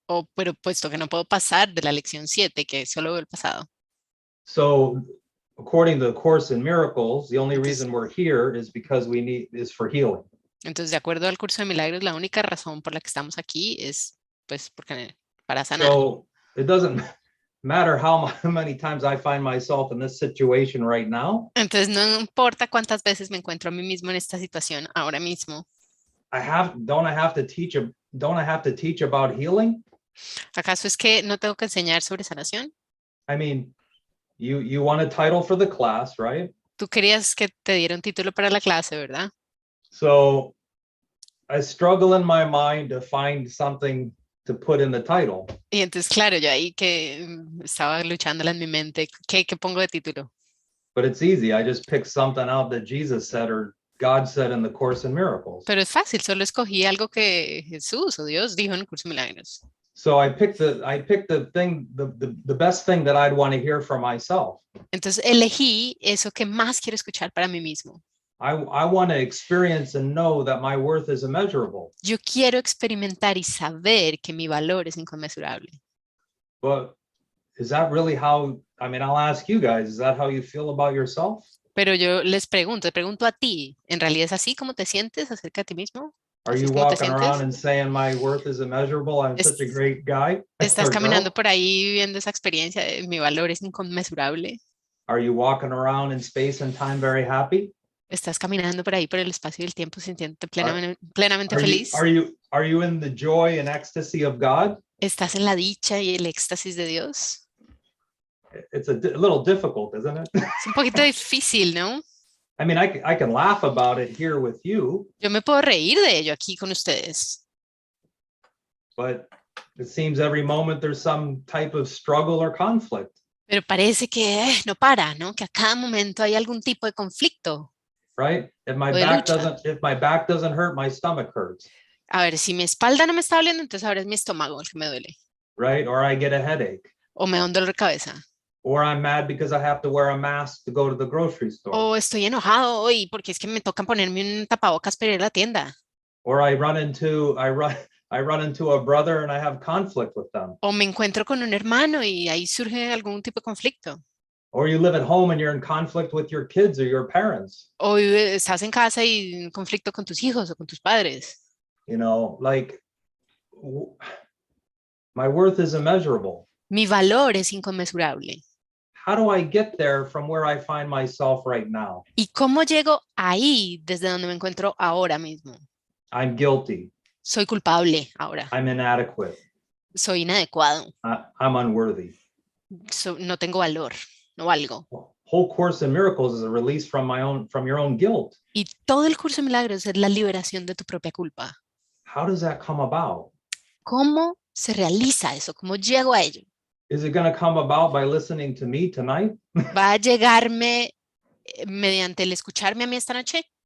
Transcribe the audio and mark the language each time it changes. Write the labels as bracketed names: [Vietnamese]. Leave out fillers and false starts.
[Spanish] Pero puesto que no puedo pasar de la lección 7, que solo veo el pasado. [English] So, according to the Course in Miracles, the only reason we're here is because is for healing. [Spanish] Entonces, de acuerdo al curso de milagros, la única razón por la que estamos aquí es, pues, para sanar. [English] So, it doesn't matter how many times I find myself in this situation right now. [Spanish] Entonces, no importa cuántas veces me encuentro a mí mismo en esta situación ahora mismo. [English] Don't I have to teach about healing? [Spanish] ¿Acaso es que no tengo que enseñar sobre sanación? [English] I mean, you want a title for the class, right? [Spanish] Tú querías que te diera un título para la clase, ¿verdad? [English] So, I struggle in my mind to find something to put in the title. [Spanish] Y entonces, claro, yo ahí que estaba luchándola en mi mente, ¿qué pongo de título? [English] But it's easy. I just pick something out that Jesus said or God said in the Course in Miracles. [Spanish] Pero es fácil, solo escogí algo que Jesús o Dios dijo en el curso de milagros. [English] So I picked the best thing that I'd want to hear for myself. [Spanish] Entonces elegí eso que más quiero escuchar para mí mismo. [English] I want to experience and know that my worth is immeasurable. [Spanish] Yo quiero experimentar y saber que mi valor es inconmensurable. [English] But is that really how, I mean, I'll ask you guys, is that how you feel about yourself? [Spanish] Pero yo les pregunto, te pregunto a ti, ¿en realidad es así como te sientes acerca de ti mismo? [English] Are [Spanish] ¿Así [English] you [Spanish] es como te [English] walking around [Spanish] sientes? [English] and saying my worth is immeasurable? I'm such a great guy. [Spanish] ¿Estás [English] or girl? [Spanish] caminando por ahí viviendo esa experiencia de mi valor es inconmensurable? [English] Are you walking around in space and time very happy? [Spanish] ¿Estás caminando por ahí por el espacio y el tiempo sintiéndote plenamente feliz? [English] Are you in the joy and ecstasy of God? [Spanish] ¿Estás en la dicha y el éxtasis de Dios? [English] It's a little difficult, isn't it? [Spanish] Es un poquito difícil, ¿no? [English] I mean, I can laugh about it here with you, [Spanish] Yo me puedo reír de ello aquí con ustedes, [English] but it seems every moment there's some type of struggle or conflict, [Spanish] pero parece que no para, ¿no? Que a cada momento hay algún tipo de conflicto. [English] right? If my [Spanish] O de lucha. [English] back doesn't hurt, my stomach hurts, [Spanish] A ver, si mi espalda no me está doliendo, entonces ahora es mi estómago el que me duele. [English] right? Or I get a headache, [Spanish] O me da un dolor de cabeza. [English] or I'm mad because I have to wear a mask to go to the grocery store, [Spanish] O estoy enojado hoy porque es que me toca ponerme un tapabocas para ir a la tienda. [English] or I run into a brother and I have conflict with them. [Spanish] O me encuentro con un hermano y ahí surge algún tipo de conflicto. [English] Or you live at home and you're in conflict with your kids or your parents. [Spanish] O estás en casa y en conflicto con tus hijos o con tus padres. [English] You know, like my worth is immeasurable. [Spanish] Mi valor es inconmensurable. [English] How do I get there from where I find myself right now? [Spanish] ¿Y cómo llego ahí desde donde me encuentro ahora mismo? [English] I'm guilty. [Spanish] Soy culpable ahora. [English] I'm inadequate. [Spanish] Soy inadecuado. [English] I'm unworthy. [Spanish] No tengo valor. No valgo. [English] Whole Course in Miracles is a release from your own guilt. [Spanish] Y todo el curso de milagros es la liberación de tu propia culpa. [English] How does that come about? [Spanish] ¿Cómo se realiza eso? ¿Cómo llego a ello? [English] Is it going to come about by listening to me tonight? [Spanish] ¿Va a llegarme mediante el escucharme a mí esta noche?